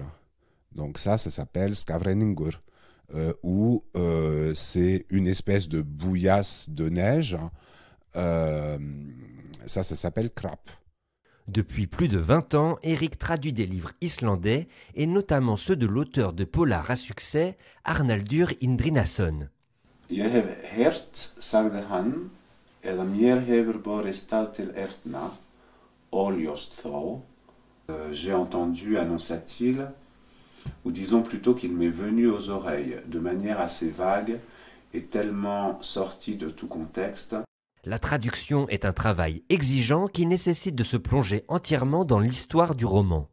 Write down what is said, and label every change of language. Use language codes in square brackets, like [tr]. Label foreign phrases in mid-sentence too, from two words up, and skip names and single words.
[fr] Donc ça s'appelle skafrenningur. Où c'est une espèce de bouillasse de neige. Ça s'appelle krap. Depuis plus de 20 ans, Éric traduit des livres islandais, et notamment ceux de l'auteur de polar à succès, Arnaldur Indriðason. [is] Ég hef heyrt, sagði hann, eða mér hefur borist það til eyrna, óljóst þó. [fr] J'ai entendu, annonça-t-il, ou disons plutôt qu'il m'est venu aux oreilles, de manière assez vague et tellement sortie de tout contexte. La traduction est un travail exigeant qui nécessite de se plonger entièrement dans l'histoire du roman.